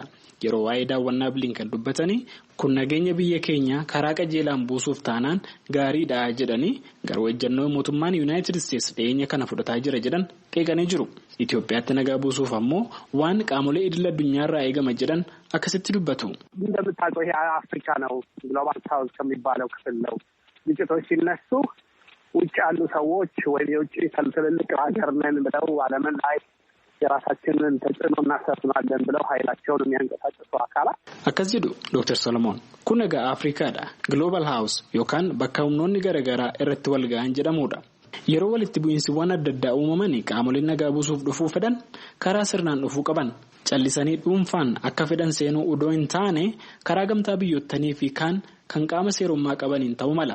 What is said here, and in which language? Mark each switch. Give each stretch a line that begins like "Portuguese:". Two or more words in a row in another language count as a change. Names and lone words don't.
Oromo: Yeroo waa'ee daawwannaa Bilinkan dubbatanii kun nageenya biyya keenya karaa qajeelaan buusuuf taanaan gaariidha jedhanii garuu ejjennoo mootummaan Yuunaayitid Isteetsi dhiyeenya kana fudhataa jira jedhan qeeqanii jiru. Itoophiyaatti nagaa buusuuf ammoo waan qaamolee idil addunyaarraa eegama jedhan akkasitti dubbatu.
Amharic: እንደምታውቀው ይሄ አፍሪካ ነው
English: Global South
Amharic: ከሚባለው ክፍል ነው። ግጭቶች ሲነሱ ውጭ ያሉ ሰዎች ወይም የውጭ ትልልቅ ሀገር ነን ብለው ዓለምን ላይ የራሳችንን ተጽዕኖ እናሰፍናለን ብለው ኃይላቸውን የሚያንቀሳቅሱ አካላት
Oromo: akkas jedhu Dr. Solomon kun egaa Afrikaadha
English: Global House
Oromo: yookaan bakka humnoonni garaagaraa irratti wal ga'an jedhamudha. Yeroo walitti bu'iinsiwwan adda addaa uumamanii qaamoleen nagaa buusuuf dhufuu fedhan karaa sirnaan dhufuu qaban. Callisanii dhuunfaan akka fedhan seenuu udoo hin taane karaa gamtaa biyyottanii fi kan qaama seerummaa qabaniin ta'uu mala.